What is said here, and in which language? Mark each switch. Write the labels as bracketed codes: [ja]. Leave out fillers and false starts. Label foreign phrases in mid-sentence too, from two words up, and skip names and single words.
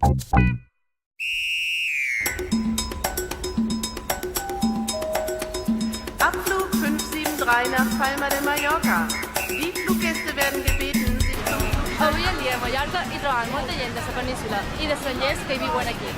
[de] Abflug 573 nach Palma de Mallorca. Die Fluggäste werden gebeten, sich zum [ca] Avui en dia a Mallorca hi trobam molta gent de la península i d'estrangers que hi viuen aquí.